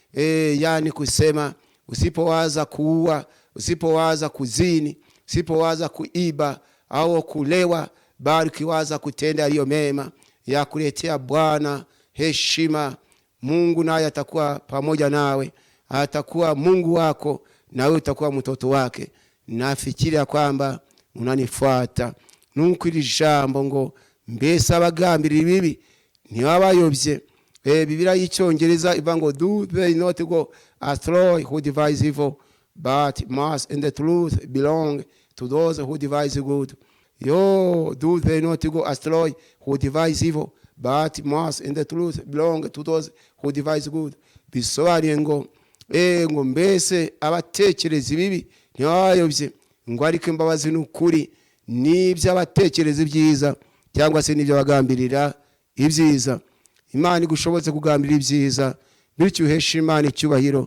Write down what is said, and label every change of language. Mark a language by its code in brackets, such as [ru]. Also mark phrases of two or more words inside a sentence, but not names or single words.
[sw] Yani kusema usipowaza kuua, usipowaza kuzini, usipowaza kuiba au kulewa, bali ukiwaza kutenda yaliyo mema ya kuletea Bwana heshima, Mungu naye atakuwa pamoja nawe, atakuwa Mungu wako na wewe utakuwa mtoto wake. Nafikiria kwamba unanifuata. [rw] Nuko iri jambo ngo mbese abagambirira ibibi ntibaba bayobye, Bibiliya y'icyongereza ivuga ngo [en] do they not go astray who devise evil, but must in the truth belong to those who devise good. Do they not go astray who devise evil, but must in the truth belong to those who devise good. [rw] Bisobanuye ngo ngo mbese abatekereza ibibi ntibayobye, ngo ariko imbabazi n'ukuri n'ibyo abatekereza ibyiza cyangwa se n'ibyo bagambirira ibyiza. Imana igushoboze kugambirira ibyiza, bityo uhesha Imana icyubahiro.